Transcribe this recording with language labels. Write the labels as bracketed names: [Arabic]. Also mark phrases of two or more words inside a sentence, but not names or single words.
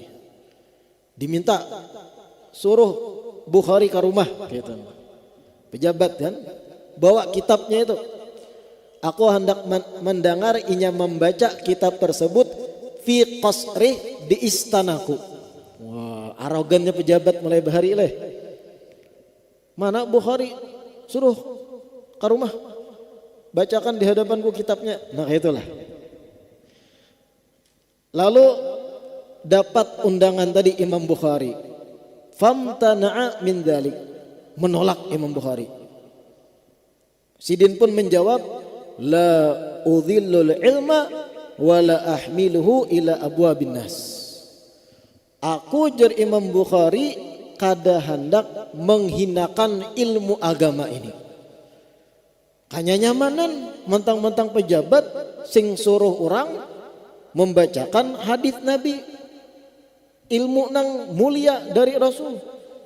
[Indonesian] Diminta suruh Bukhari ke rumah gitu. Pejabat kan, bawa kitabnya itu. [Banjar] Aku hendak mendengar inya membaca kitab tersebut [Arabic] في قصري [Banjar] di istanaku. Wah, arogannya pejabat mulai bahari leh. [Indonesian] Mana Bukhari? Suruh ke rumah. Bacakan di hadapanku kitabnya. Nah, itulah. Lalu dapat undangan tadi Imam Bukhari. [Arabic] فامتنع من ذلك. [Indonesian] Menolak Imam Bukhari. [Banjar] Sidin pun menjawab, [Arabic] لا أذل العلم ولا أحمله إلى أبواب الناس. [Banjar] Aku jar Imam Bukhari kada hendak menghinakan ilmu agama ini. Kanya nyamanan mentang-mentang pejabat sing suruh orang membacakan hadis Nabi, ilmu nang mulia dari Rasul.